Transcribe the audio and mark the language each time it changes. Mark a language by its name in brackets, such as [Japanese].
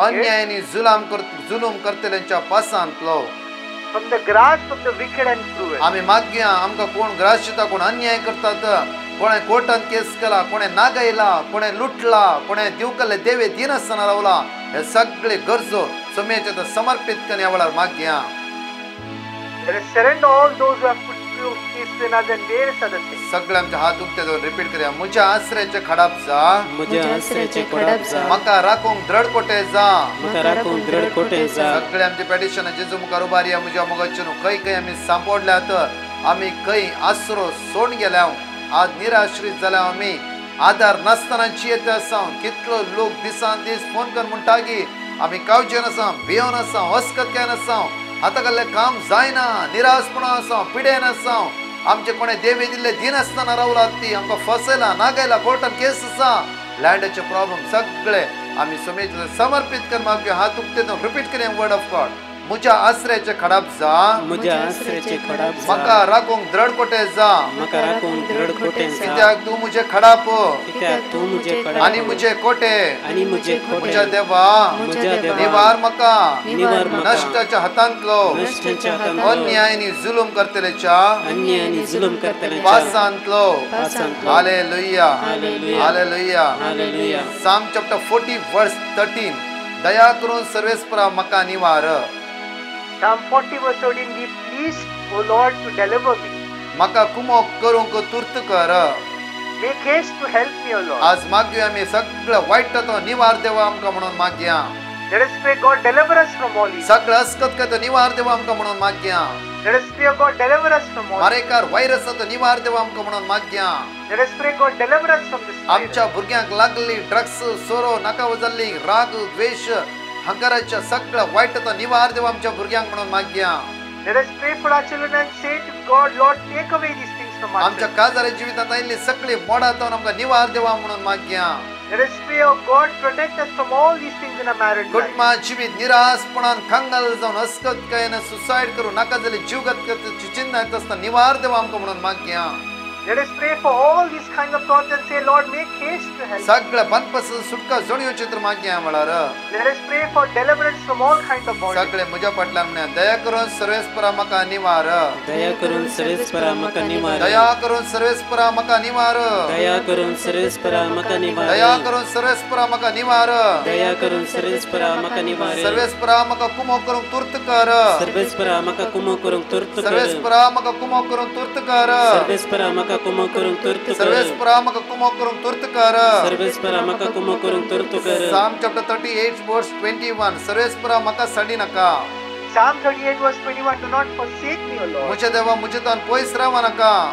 [Konkani] अन्याय आनी जुलूम करतल्यांच्या पासांतलो. [English] from the grasp of the wicked and cruel. [Konkani] आमी मागया आमकां कोण ग्रास दिता कोण अन्याय करतात कोणे कोर्टान केस केला, कोणे नागयला, कोणे लुटला, कोणे दिवकले देवे दिनसना रावला, हे सगळे गरजो सोम्याच्या समर्पित करणे आवळार माग्या. [English] Let us surrender all those who have put through faith in us and various other things. [Konkani] सगळे आमचे हात उक्ते दोन रिपीट करूया. मुझ्या आश्रयाचे खडाप जा, म्हज्या आसरेचे कोडाप जा, म्हाका राखूंक दृढ कोटे जा. म्हाका राखून दृढ कोटे जा. सगळे आमचे पेटिशन जेजू मुखार उबारया. मुझ्या मोगाचें खंय खंय आमी सांपडल्यात, आमी खंय आसरो सोडून गेल्या, आज निराश्रीत जाल्या, आमी आधार नासतना जियेत आसा. कितलो लोक दिसान दीस फोन करून म्हणटा की आमी कावचे नासा, भियोन आसा, हस्कत काय नासा, आतां कसलें काम जायना, निराशपणा आसा, पिडेन आसा. आमचे कोणे देवे दिल्ले दिन आसतना रावलात ती आमकां फसयला, नागयला, कोर्टान केस आसा, लँडाचे प्रॉब्लेम सगळे आमी सोमेचे समर्पित कर मागयो. हात उक्ते दोन रिपीट करूया [English] Word of God. [Konkani] मुझ्या आश्रयाचे खडाप जा, म्हज्या आसरेचे कोडाप जा, म्हाका राखूंक दृढ कोटे जा. म्हाका राखून दृढ कोटे जा. कित्याक तू मुझे खडाप कित्याक तूं म्हजे कोडाप आनी मुझे कोटे. आनी म्हजे मुझ्या कोटे. देवा म्हज्या देवा निवार म्हाका निवार म्हाका नश्टाच्या हातांतलो, नश्टाच्या हातांतलो, अन्यायानी जुलूम करतलेच्या अन्याय आनी जुलूम करतल्यांच्या पासांतलो. पासांतलो. Hallelujah, hallelujah. हालेलुया. हालेलुया. [English] Psalm chapter 40 verse 13. [Konkani] दया करून सर्वेस्परा म्हाका निवार. [English] Psalm 40 verse 13, be pleased, O Lord, to deliver me. [Konkani] म्हाका कुमोक करूंक तुर्त कर. [English] Make haste to help me, O Lord. [Konkani] आज मागयो आमी सगळं वाईटाचो निवार देवा आमकां म्हणून मागया. [English] Let us pray, God, deliver us from all evil. [Konkani] सगळं अस्कत काय तो निवार देवा आमकां म्हणून मागया. [English] Let us pray, God, deliver us from all evil. [Konkani] मारेकार व्हायरसाचो निवार देवा आमकां म्हणून मागया. [English] Let us pray, God, deliver us from this [Konkani] आमच्या [English] virus. [Konkani] भुरग्यांक लागली ड्रग्स, सोरो, नाका वजाल्ली, राग, द्वेष, हंकाराच्या सगळं वाईटाचो निवार देवा आमच्या भुरग्यांक म्हणून मागया. [English] Let us pray for our children and say to God, Lord, take away these things from our [Konkani] आमच्या [English] children. [Konkani] काजाऱ्या जिवितांत आयिल्ली सगळी मोडातून आमकां निवार देवा म्हणून मागया. [English] Let us pray, oh God, protect us from all these things in our marriage life. [Konkani] Kutumba जिवीत निराशपणान खंगाल जावन अस्कत कायन सुसाइड करून नाका जाली जीवगत करता चिंता येत आसतना निवार देवा आमकां म्हणून मागया. [English] Let us pray for all these kinds of thoughts and say, Lord, make haste to help. [Konkani] सगळ्या बंदपासून सुटका जोडयो चित्र मागया म्हळ्यार [English] Let us pray for deliverance from all kinds of bondage. [Konkani] सगळे म्हज्या फाटल्यान म्हण्या दया करून सर्वेस्परा म्हाका निवार. दया करून सर्वेस्परा म्हाका निवार. दया करून सर्वेस्परा म्हाका निवार. दया करून सर्वेस्परा म्हाका निवार. दया करून सर्वेस्परा म्हाका निवार. दया करून सर्वेस्परा म्हाका निवार. सर्वेस्परा म्हाका कुमो करूंक तुर्त कर. सर्वेस्परा म्हाका कुमो करूंक तुर्त कर. सर्वेस्परा म्हाका कुमो करूंक तुर्त कर. सर्वेस्परा म्हाका कुमो करूंक तुर्त कर. सर्वेस्परा म्हाका कुमो करूंक तुर्त कर. सर्वेस्परा म्हाका कुमो करूंक तुर्त कर. [English] Psalm chapter 38 verse 21. [Konkani] सर्वेस्परा म्हाका सडी नाका. [English] Psalm 38 verse 21, do not forsake me, O Lord. [Konkani] मुझे देवा मुझे तान पयस रावा नाका.